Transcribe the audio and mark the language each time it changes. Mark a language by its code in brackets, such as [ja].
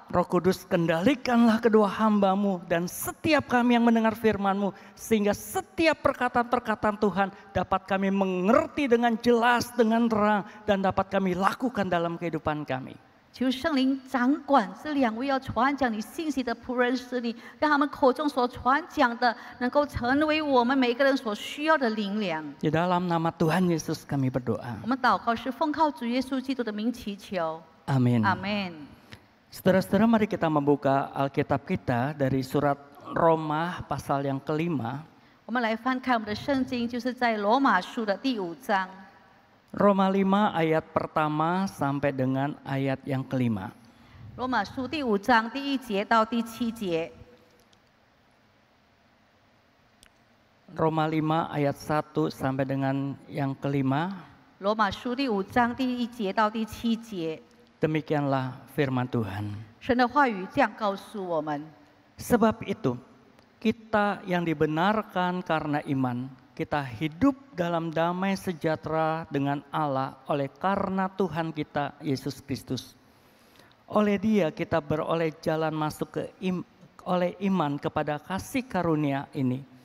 [id] Roh Kudus, kendalikanlah kedua hamba-Mu dan setiap kami yang mendengar firman-Mu, sehingga setiap perkataan-perkataan Tuhan dapat kami mengerti dengan jelas, dengan terang, dan dapat kami lakukan dalam kehidupan kami. [zh] 求圣灵掌管这2位要传讲你信息的仆人使女，让他们口中所传讲的能够成为我们每个人所需要的灵粮。 [id] Di dalam nama Tuhan Yesus kami berdoa. [zh] 我们祷告是奉靠主耶稣基督的名祈求， [id] Amin. [zh] 阿门。 [id] Saudara-saudara, mari kita membuka Alkitab kita dari surat Roma pasal yang kelima. [zh] 我们来翻开我们的圣经，就是在罗马书的第5章。 [id] Roma 5 ayat pertama sampai dengan ayat yang kelima. [zh] 罗马书第5章第1节到第7节。 [id] Roma 5 ayat 1 sampai dengan yang kelima. [zh] 罗马书第5章第1节到第7节。 [id] Demikianlah firman Tuhan. [zh] 神的话语这样告诉我们： [id] Sebab itu, kita yang dibenarkan karena iman, kita hidup dalam damai sejahtera dengan Allah oleh karena Tuhan kita Yesus Kristus. Oleh Dia kita beroleh jalan masuk oleh iman kepada kasih karunia ini.